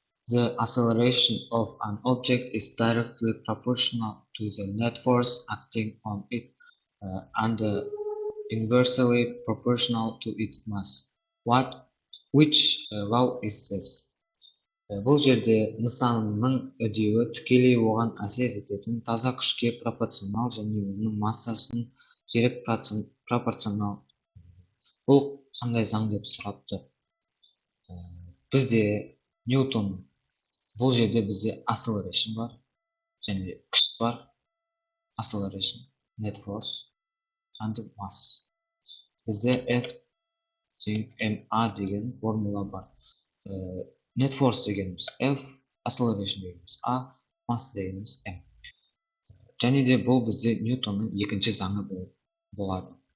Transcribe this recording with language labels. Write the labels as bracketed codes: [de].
[en] The acceleration of an object is directly proportional to the net force acting on it and inversely proportional to its mass. Which law is this? [kk] Бұл жерде нысанның үдеуі тікелей оған әсер ететін таза күшке пропорционал және оның массасының керек пропорционал. Бұл қандай заң деп сұрапты? Бізде Ньютон, бұл жерде бізде acceleration бар, және күш бар, [en] acceleration, net force, and mass. [kk] Бізде F тең ma деген формула бар. Net force дегеніміз F, acceleration дегеніміз A, mass дегеніміз M. Және де бұл бізде Ньютонның екінші заңы болады.